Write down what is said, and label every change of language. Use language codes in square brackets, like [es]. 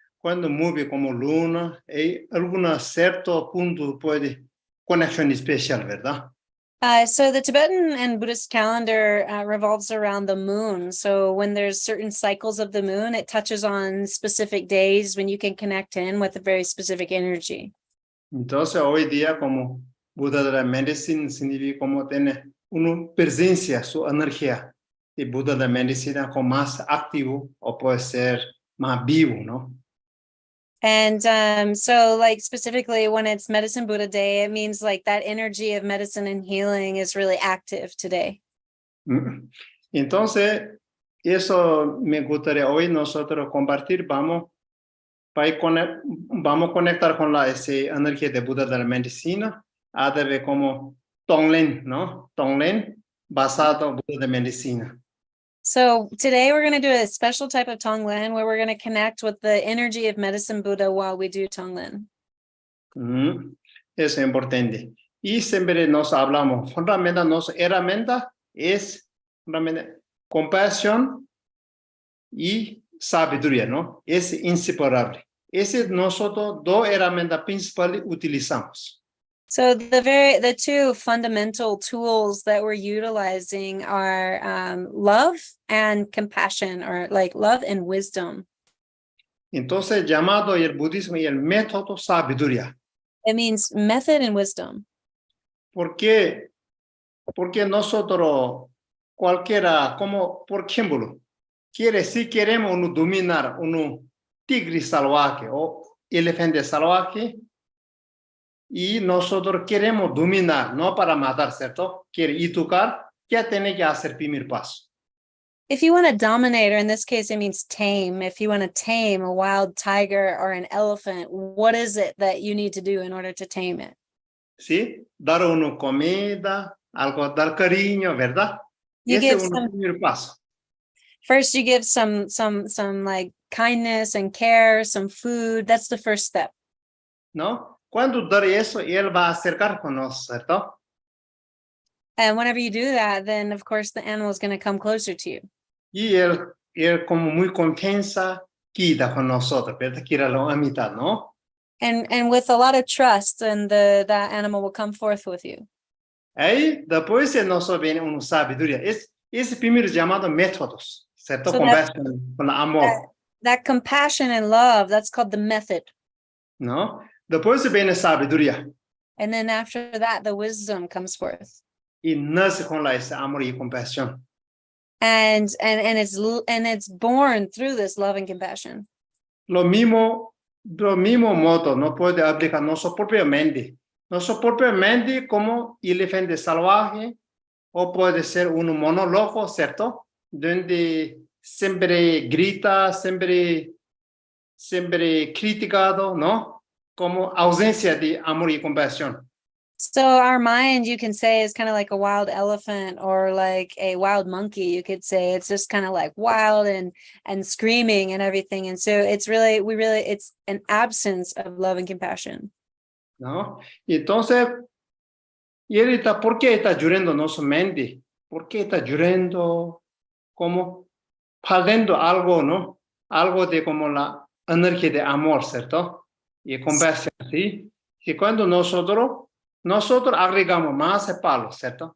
[es] Cuando mueve como luna, hay algún cierto punto puede conexión especial, ¿verdad? [en] So the Tibetan and Buddhist calendar revolves around the moon. So when there's certain cycles of the moon, it touches on specific days when you can connect in with a very specific energy. [es] Entonces hoy día como Buda de la medicina significa como tiene una presencia, su energía. Y Buda de la medicina como más activo o puede ser más vivo, ¿no? [en] And so like specifically when it's Medicine Buddha Day, it means like that energy of medicine and healing is really active today. [es] Entonces, eso me gustaría hoy nosotros compartir. Vamos a conectar con esa energía de Buda de la medicina a través como Tonglen, ¿no? Tonglen basado en Buda de medicina. [en] So today we're going to do a special type of Tonglen where we're going to connect with the energy of Medicine Buddha while we do Tonglen. [es] Eso es importante. Y siempre nos hablamos, fundamentalmente nuestra herramienta es compasión y sabiduría, ¿no? Es inseparable. Ese nosotros dos herramientas principales utilizamos. [en] So the two fundamental tools that we're utilizing are love and compassion, or like love and wisdom. [es] Entonces, llamado el budismo y el método sabiduría. [en] It means method and wisdom. [es] Porque nosotros, cualquiera, como por ejemplo, si queremos dominar un tigre salvaje o elefante salvaje, y nosotros queremos dominar, no para matar, ¿cierto? Quiere educar, ¿qué tiene que hacer primer paso? [en] If you want to dominate, or in this case, it means tame. If you want to tame a wild tiger or an elephant, what is it that you need to do in order to tame it? [es] Sí, dar una comida, algo, dar cariño, ¿verdad? Ese es un primer paso. [en] First, you give some like kindness and care, some food. That's the first step. [es] ¿No? Cuando dar eso, él va a acercar con nosotros, ¿cierto? [en] And whenever you do that, then of course the animal is going to come closer to you. [es] Y él como muy confianza, queda con nosotros, ¿verdad? Quiere la amistad, ¿no? [en] And with a lot of trust, and that animal will come forth with you. [es] Ahí, después de nosotros viene una sabiduría. Es primero llamado métodos, ¿cierto? [en] So [es] con amor. [en] That compassion and love, that's called the method. [es] ¿No? Después viene sabiduría. [en] And then after that, the wisdom comes forth. [es] Y nace con ese amor y compasión. [en] and it's born through this love and compassion. [es] Lo mismo modo no puede aplicar nuestra propia mente. Nuestra propia mente como elefante salvaje o puede ser un monólogo, ¿cierto? Donde siempre grita, siempre criticado, ¿no? Como ausencia de amor y compasión. [en] So our mind, you can say, is kind of like a wild elephant or like a wild monkey. You could say it's just kind of like wild and screaming and everything. And so it's really, it's an absence of love and compassion. [es] ¿No? Y entonces, y ahorita, ¿por qué está llorando nuestra mente? ¿Por qué está llorando? Como perdiendo algo, ¿no? Algo de como la energía de amor, ¿cierto? Y compasión, ¿sí? Y cuando nosotros agregamos más palos, ¿cierto?